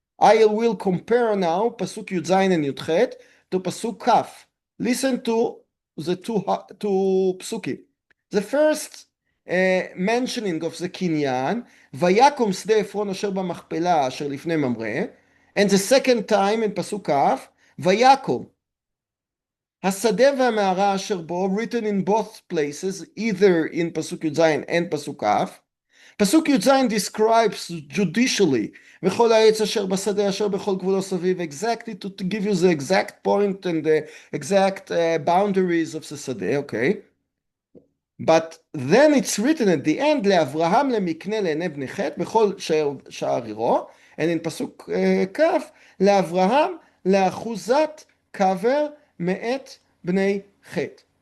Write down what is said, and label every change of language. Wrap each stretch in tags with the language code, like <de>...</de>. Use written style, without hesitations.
<en>I will compare now Pasuk Yud and Yud to Pasuk Kaf. Listen to the two psukim. The first mentioning of the kinyan,</en> <he>ויקום שדה עפרון אשר במכפלה אשר לפני ממרא,</he> <en>and the second time in</en> <he>פסוק כ', ויקום. השדה והמערה אשר בו,</he> <en>written in both places, either in</en> <he>פסוק י"ז</he> <en>and</en> <he>פסוק כ'.</he> <en>פסוק י"ז describes judicially,</en> <he>וכל העץ אשר בשדה אשר בכל גבולו סביב,</he> <en>exactly to give you the exact point and the exact boundaries of the שדה, okay? But then it's written at the end,</en> <he>לאברהם למקנה לעיני בני חת בכל שער עירו,</he> <en>and in</en> <he>פסוק כ', לאברהם לאחוזת קבר מאת בני חת.</he>